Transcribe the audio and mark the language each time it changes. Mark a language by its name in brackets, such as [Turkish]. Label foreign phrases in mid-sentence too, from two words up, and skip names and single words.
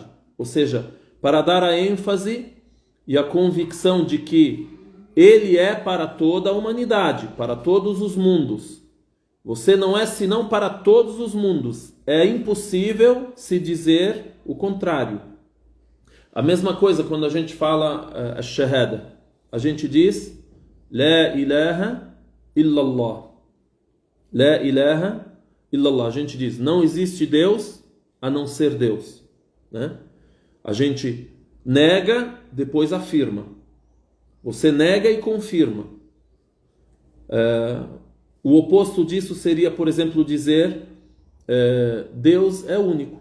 [Portuguese] Ou seja, para dar a ênfase e a convicção de que ele é para toda a humanidade, para todos os mundos. Você não é senão para todos os mundos. É impossível se dizer o contrário. A mesma coisa quando a gente fala a shahada. A gente diz [Arabic] لا إله إلا الله. لا إله إلا الله. [Portuguese] A gente diz, não existe Deus a não ser Deus, né? A gente nega, depois afirma. Você nega e confirma. O oposto disso seria, por exemplo, dizer Deus é único.